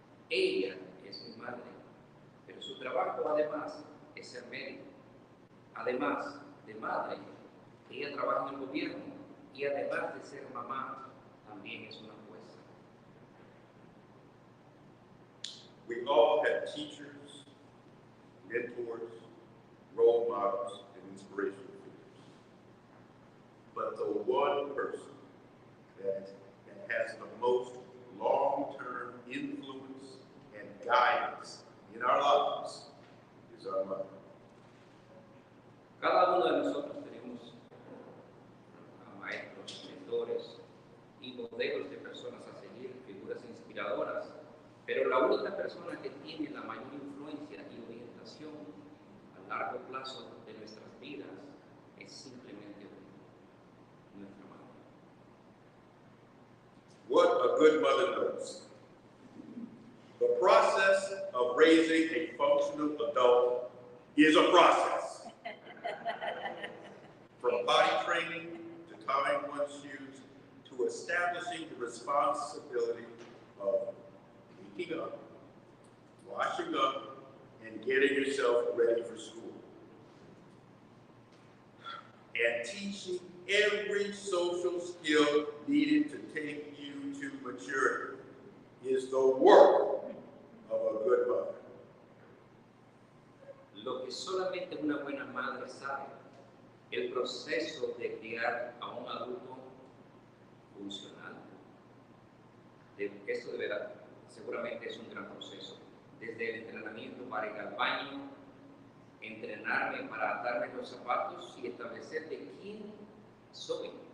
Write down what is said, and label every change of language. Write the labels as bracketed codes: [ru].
[es] Ella es mi madre, pero su trabajo además es ser médico. Además de madre, ella trabaja en el gobierno y además de ser mamá, también es una jueza. [en] We all have teachers, mentors, role models, and inspirational figures. But the one person that has the most long-term influence and guidance in our lives is our mother. [es] Cada uno de nosotros tenemos a maestros, mentores y modelos de personas a seguir, figuras inspiradoras, pero la única persona que tiene la mayor influencia y orientación a largo plazo de nuestras vidas es simplemente nuestra madre. [en] What a good mother knows. The process of raising a functional adult is a process. From potty training to tying one's shoes to establishing the responsibility of waking up, washing up, and getting yourself ready for school. And teaching every social skill needed to take you to maturity is the work of a good mother. [es] Lo que solamente una buena madre sabe el proceso de criar a un adulto funcional. Esto de verdad, seguramente es un gran proceso. Desde el entrenamiento para ir al baño, entrenarme para atarme los zapatos y establecer de quién soy.